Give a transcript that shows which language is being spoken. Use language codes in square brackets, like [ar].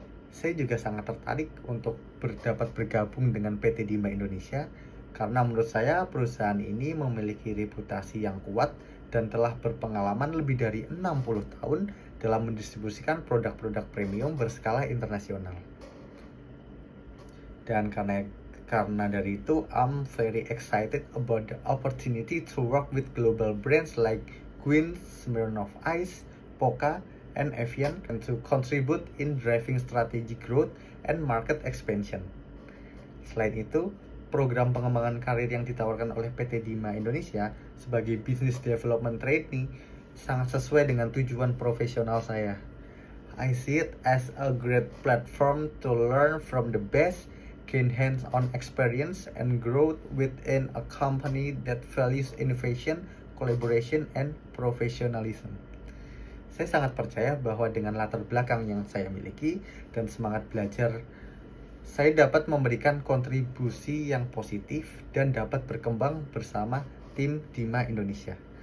[id] Saya juga sangat tertarik untuk dapat bergabung dengan PT Dimah Indonesia karena menurut saya perusahaan ini memiliki reputasi yang kuat dan telah berpengalaman lebih dari 60 tahun dalam mendistribusikan produk-produk premium berskala internasional. Dan karena dari itu, [en] I'm very excited about the opportunity to work with global brands like Queen, Smirnoff Ice, Pokka, and Evian, and to contribute in driving strategic growth and market expansion. [id] Selain itu, program pengembangan karir yang ditawarkan oleh PT Dimah Indonesia sebagai Business Development Trainee sangat sesuai dengan tujuan profesional saya. [en] I see it as a great platform to learn from the best, gain hands-on experience, and grow within a company that values innovation, collaboration, and professionalism. [id] Saya sangat percaya bahwa dengan latar belakang yang saya miliki dan semangat belajar, saya dapat memberikan kontribusi yang positif dan dapat berkembang bersama tim Dimah Indonesia.